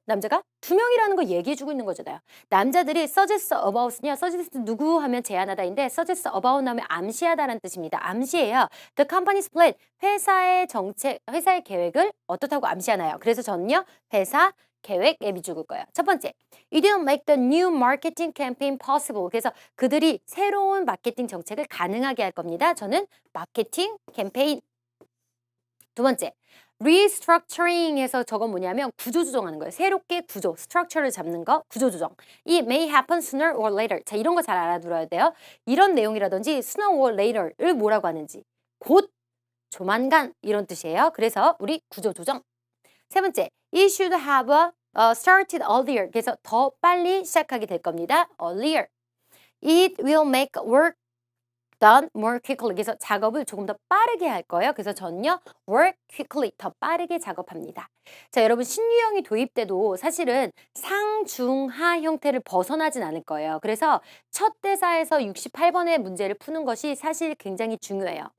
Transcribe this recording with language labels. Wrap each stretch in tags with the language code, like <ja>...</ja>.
<ko>남자가 2명이라는 거 얘기해주고 있는 거잖아요. 남자들이</ko> <en>suggest about</en> <ko>은요. suggest 누구 하면 제안하다인데</ko> <en>suggest about</en> <ko>나오면 암시하다라는 뜻입니다. 암시해요.</ko> <en>The company's plan,</en> <ko>회사의 정책, 회사의 계획을 어떻다고 암시하나요? 그래서 저는요. 회사 계획에 밑줄 긋을 거예요. 첫 번째,</ko> <en>it didn't make the new marketing campaign possible.</en> <ko>그래서 그들이 새로운 마케팅 정책을 가능하게 할 겁니다. 저는 마케팅 캠페인. 두 번째, restructuring에서 저건 뭐냐면 구조조정하는 거예요. 새롭게 구조, structure를 잡는 거, 구조조정.</ko> <en>이 may happen sooner or later.</en> <ko>자, 이런 거 잘 알아들어야 돼요. 이런 내용이라든지</ko> <en>sooner or later</en> <ko>를 뭐라고 하는지. 곧, 조만간 이런 뜻이에요. 그래서 우리 구조조정.</ko> <en>세 번째, it should have started earlier.</en> <ko>그래서 더 빨리 시작하게 될 겁니다.</ko> <en>earlier. It will make work done more quickly.</en> <ko>그래서 작업을 조금 더 빠르게 할 거예요. 그래서 저는요,</ko> <en>work quickly,</en> <ko>더 빠르게 작업합니다. 자, 여러분 신유형이 도입돼도 사실은 상중하 형태를 벗어나진 않을 거예요. 그래서 첫 대사에서 68번의 문제를 푸는 것이 사실 굉장히 중요해요.</ko>